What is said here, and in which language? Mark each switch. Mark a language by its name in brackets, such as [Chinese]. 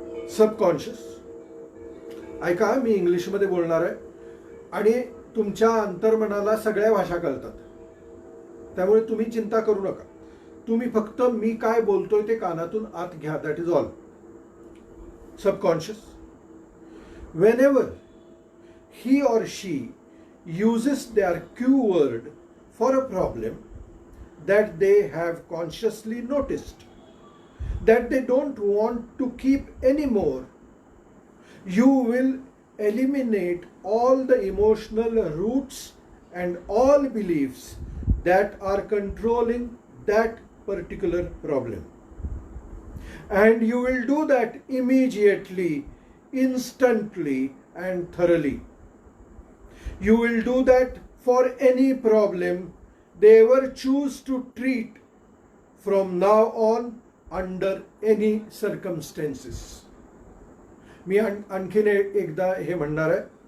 [Marathi] Subconscious, ऐका, मी इंग्लिशमध्ये बोलणार आहे आणि तुमच्या अंतर्मनाला सगळ्या भाषा कळतात, त्यामुळे तुम्ही चिंता करू नका. तुम्ही फक्त मी काय बोलतोय ते कानातून आत घ्या, [English] That is all. Subconscious, whenever he or she uses their cue word for a problem that they have consciously noticed, that they don't want to keep anymore, you will eliminate all the emotional roots and all beliefs that are controlling that particular problem. And you will do that immediately, instantly and thoroughly. You will do that for any problem they ever choose to treat from now on under any circumstances. [Marathi] मी आणखीन एकदा हे म्हणणार आहे.